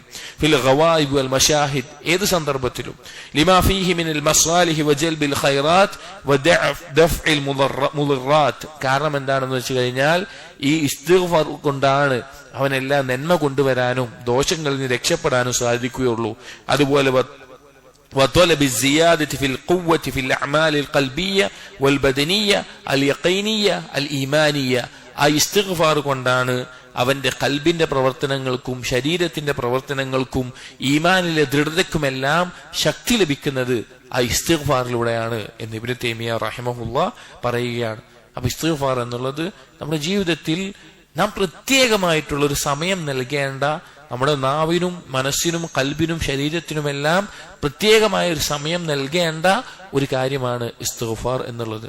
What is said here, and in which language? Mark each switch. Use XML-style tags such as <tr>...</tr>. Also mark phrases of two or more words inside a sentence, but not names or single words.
<ar>في الغوائب والمشاهد,</ar> <ml>ഏത് സന്ദർഭത്തിലും.</ml> <ar>لما فيه من المصالح وجلب الخيرات ودفع المضرات.</ar> <ml>കാരണം എന്താണെന്ന് വെച്ച് കഴിഞ്ഞാൽ ഈ ഇസ്തിഗ്ഫാർ കൊണ്ടാണ് അവനെല്ലാം നന്മ കൊണ്ടുവരാനും ദോഷങ്ങളിൽ നിന്ന് രക്ഷപ്പെടാനും സാധിക്കുകയുള്ളൂ.</ml> <ar>അതുപോലെ وطلب الزيادة في القوة في الأعمال القلبية والبدنية اليقينية الإيمانية.</ar> <ml>ആ ഇസ്തിഗ്ഫാർ കൊണ്ടാണ് അവന്റെ കൽബിന്റെ പ്രവർത്തനങ്ങൾക്കും ശരീരത്തിന്റെ പ്രവർത്തനങ്ങൾക്കും ഈമാനിലെ ദൃഢതയ്ക്കുമെല്ലാം ശക്തി ലഭിക്കുന്നത് ആ ഇസ്തിഗ്ഫാറിലൂടെയാണ് എന്ന് ഇബ്നു തൈമിയ റഹിമഹുല്ലാ പറയുകയാണ്. അപ്പൊ ഇസ്തിഗ്ഫാർ എന്നുള്ളത് നമ്മുടെ ജീവിതത്തിൽ നാം പ്രത്യേകമായിട്ടുള്ള ഒരു സമയം നൽകേണ്ട, നമ്മുടെ നാവിനും മനസ്സിനും കൽബിനും ശരീരത്തിനുമെല്ലാം പ്രത്യേകമായ ഒരു സമയം നൽകേണ്ട ഒരു കാര്യമാണ് ഇസ്തിഗ്ഫാർ എന്നുള്ളത്.</ml>